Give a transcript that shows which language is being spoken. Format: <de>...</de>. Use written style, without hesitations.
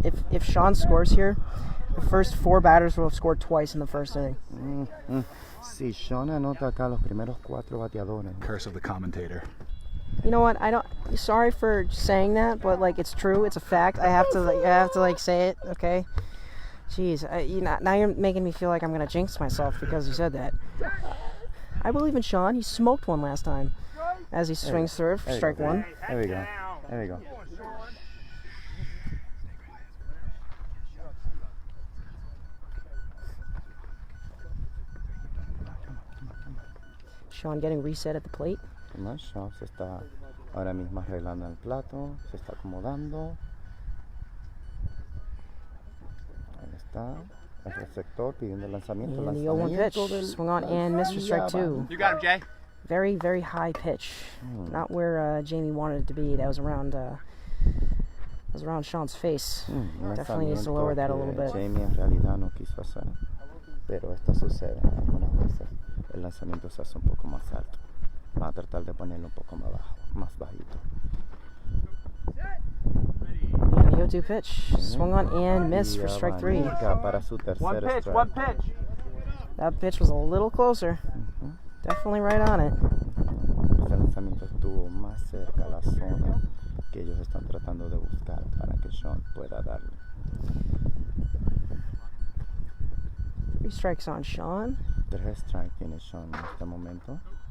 <en>If Sean scores here, the first 4 batters will have scored twice in the first inning.</en> <es>Si Sean anota acá los primeros 4 bateadores.</es> <en>Curse of the commentator. You know what? Sorry for saying that, but like it's true. It's a fact. I have to like say it. Okay. Jeez. Now you're making me feel like I'm gonna jinx myself because you said that. I believe in Sean. He smoked one last time, as he swings third for strike one. There we go. There we go. Sean getting reset at the plate.</en> <es>Sean se está ahora mismo arreglando el plato, se está acomodando. Ahí está el receptor pidiendo el lanzamiento.</es> <en>And the 0-1 pitch, swung on and missed for strike two. You got him, Jay. Very, very high pitch. Not where Jamie wanted it to be. That was around Sean's face. Definitely needs to lower that a little bit.</en> <es>Jamie en realidad no quiso hacer, pero esto sucede algunas veces. El lanzamiento se hace un poco más alto. Va a tratar de ponerlo un poco más bajo, más bajito.</es> <en>And the 0-2 pitch, swung on and missed for strike three.</en> <es>Para su tercer strike.</es> <en>One pitch. That pitch was a little closer. Definitely right on it.</en> <es>Este lanzamiento estuvo más cerca a la zona que ellos están tratando de buscar para que Sean pueda darle.</es> <en>3 strikes on Sean.</en> <es>3 strikes tiene Sean en este momento.</es>